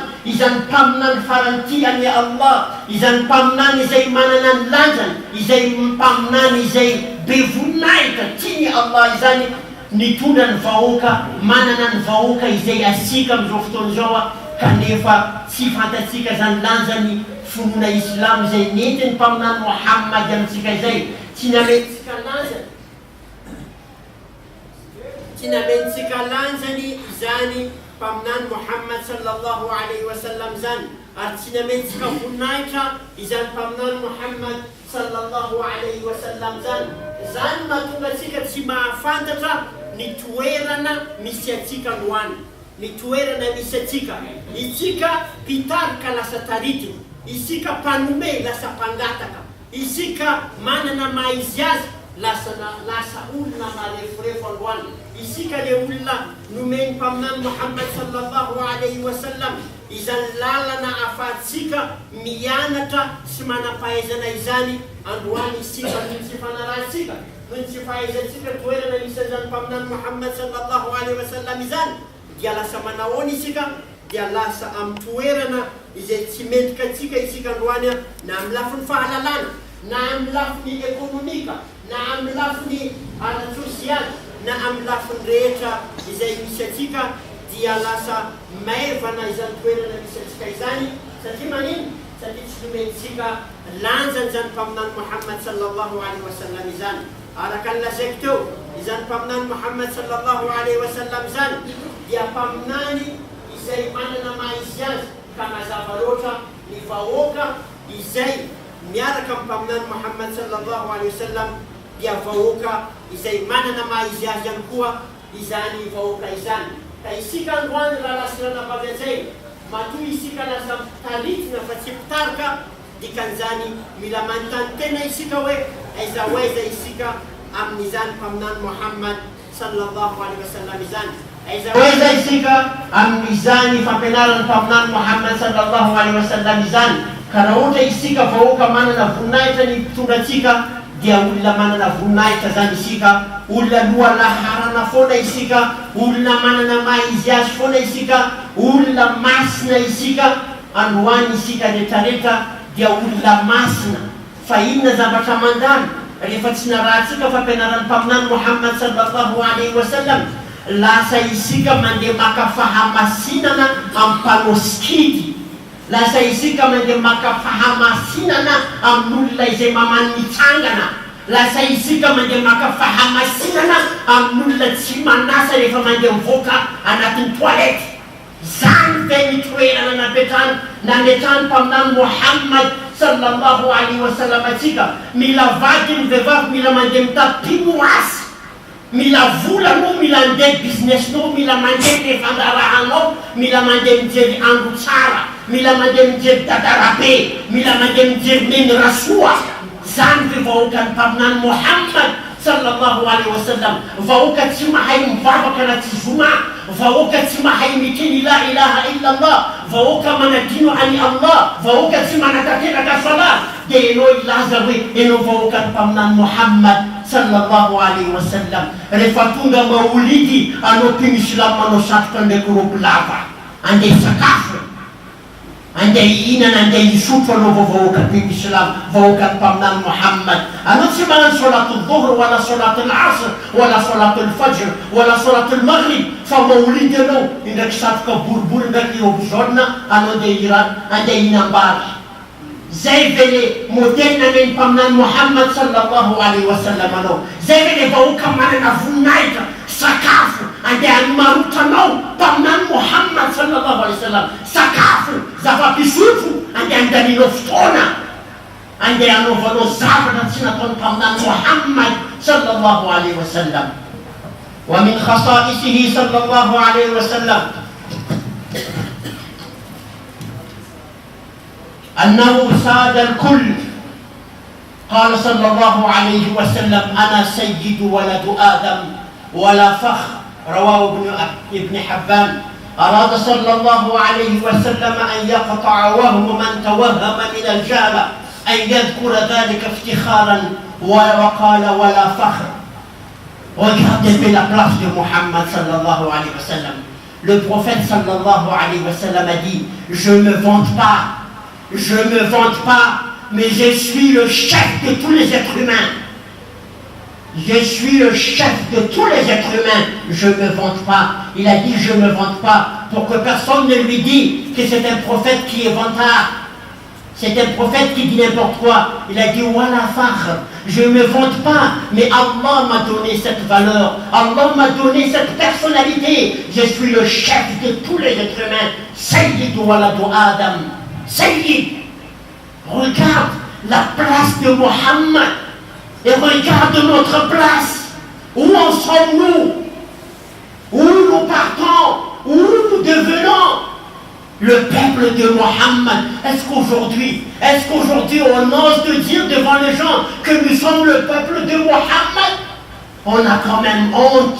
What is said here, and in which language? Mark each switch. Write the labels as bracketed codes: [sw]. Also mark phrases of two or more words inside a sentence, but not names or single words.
[mg] izany mpaminany farantiany Allah, izany mpaminany izay manana ny lanjany, izay mpaminany izay be voninahitra tiany Allah izany, nitondra ny vahoaka, manana ny vahoaka izay asika amin'izao fotoana izao, kanefa tsy fantatsika zany lanjany finoana Islam izay nentiny mpaminany Muhammad amintsika izay, tsy namentsika lanjany. Tsy namentsika lanjany izany mpaminany Muhammad [ar] صلى الله عليه وسلم [mg] zany, ary tsy namentsika voninahitra izany mpaminany Muhammad [ar] صلى الله عليه وسلم [mg] zany. Zany mahatonga atsika tsy mahafantatra ny toerana misy atsika androany, ny toerana misy atsika. Isika mpitarika lasa taritiny, isika mpanome lasa mpangataka, isika manana maha izy azy lasa olona marefurefo androany isika le olona nomeny mpaminany Muhammad [ar] صلى الله عليه وسلم [mg] izany lalana afahantsika mianatra sy manampahaizana izany androany isika noho tsy fanarahantsika noho tsy fahaizantsika toerana misy an'izany mpaminany Muhammad [ar] صلى الله عليه وسلم [mg] izany dia lasa manahoana isika dia lasa amin'ny toerana izay tsy mendrika antsika isika androany na amin'ny lafiny fahalalana na amin'ny lafiny ekonomika na amin'ny lafiny ara-tsosialy na amin'ny lafiny rehetra izay misy atsika dia lasa maivana izany toerana misy atsika izany satria manino satria tsy nomentsika lanjany zany mpaminany Muhammad [ar] صلى الله عليه وسلم [mg] izany araka ny lazaiko teo izany mpaminany Muhammad [ar] صلى الله عليه وسلم [mg] izany dia mpaminany izay manana maha-izy azy ka mazava loatra ny vahoaka izay miaraka amin'ny mpaminany Muhammad [ar] صلى الله عليه وسلم [mg] dia vahoaka izay manana maha-izy azy ihany koa izany vahoaka izany ka isika androany raha lasirana avy an'izay matoa isika lasa taritina fa tsy pitarika dikan'izany mila manontany tena isika hoe aiza hoaiza isika amin'izany mpaminany Muhammad [ar] صلى الله عليه وسلم [mg] izany aiza hoaiza isika amin'izany fampianarany mpaminany Muhammad [ar] صلى الله عليه وسلم [mg] izany ka raha ohatra isika vahoaka manana voninahitra ny mpitondratsika dia olona manana voninahitra zany isika olona lohalaharana foana isika olona manana maha-izy azy foana isika olona masina isika androany isika rehetrarehetra dia olona masina fa inona zavatra mandany rehefa tsy narahantsika fampianarany mpaminany Muhammad [ar] صلى الله عليه وسلم [mg] lasa isika mandeha maka fahamasinana amin'ny mpanao skidy lasa isika mandeha maka fahamasinana amin'olona izay mamany mitsangana lasa isika mandeha maka fahamasinana amin'olona tsy manasa rehefa mandeha mivoaka anatin'ny toilette zany ve mitoerana nametrany mpaminany Muhammad [ar] صلى الله عليه وسلم [mg] atsika mila vady ny vehivavy mila mandeha mitapimo asy mila volanao mila andeha businessinao mila mandeha lefandarahanao mila mandeha mijery andro tsara mila mandeha mijery dadarabe mila mandeha mijery meny rasoa zany ve vahoaka ny mpaminany Muhammad [ar] صلى الله عليه وسلم [mg] vahoaka tsy mahay mivavaka na tsy zoma vahoaka tsy mahay miteny [ar] لا إله إلا الله [mg] vahoaka manadino ani Allah vahoaka tsy manatateraka sala dia enao ilaza hoe enao vahoaka ny mpaminany Muhammad [ar] صلى الله عليه وسلم [mg] rehefa tonga maulidy anao mpimisilamo manao satroka ndraiky robo lava andeha sakafo andeha ihinana andeha isotro anao vahoaka mpimisilamo vahoaka ny mpaminany Muhammad anao tsy manano [ar] صلاة الظهر ولا صلاة العصر ولا صلاة الفجر ولا صلاة المغرب [mg] fa maulidy anao indraiky satroka boribory ndraiky robo jaune anao andeha ihinam-bary zay ve le modèle nany mpaminany Muhammad [ar] صلى الله عليه وسلم [mg] anao zay ve le vahoaka manana voninahitra sakafo andeha anomarotanao mpaminany Muhammad [ar] صلى الله عليه وسلم [mg] sakafo zava-pisotro andeha andaninao fotoana andeha anaovanao zavatra tsy nataony mpaminany Muhammad [ar] صلى الله عليه وسلم ومن خصائصه صلى الله عليه وسلم أنه ساد الكل قال صلى الله عليه وسلم أنا سيد ولد آدم ولا فخر رواه ابن حبان أراد صلى الله عليه وسلم أن يقطع وهم من توهم من الجهل أن يذكر ذلك افتخارا وقال ولا فخر. [fr] Regardez bien la place de Muhammad [ar] صلى الله عليه وسلم. [fr] Le prophète [ar] صلى الله عليه وسلم [fr] a dit: je ne me vante pas, mais je suis le chef de tous les êtres humains. Je suis le chef de tous les êtres humains. Je ne me vante pas. Il a dit je ne me vante pas pour que personne ne lui dise que c'est un prophète qui est vantard. C'est un prophète qui dit n'importe quoi. Il a dit [ar] ولا فخر. [fr] Je ne me vante pas, mais Allah m'a donné cette valeur. Allah m'a donné cette personnalité. Je suis le chef de tous les êtres humains. [ar] سيد ولد آدم. سيد. [fr] Regarde la place de Muhammad et regarde notre place. Où en sommes-nous? Où nous partons? Où nous devenons? Le peuple de Muhammad. Est-ce qu'aujourd'hui on ose de dire devant devant les gens que nous sommes le peuple de Mohammed, on a quand même honte.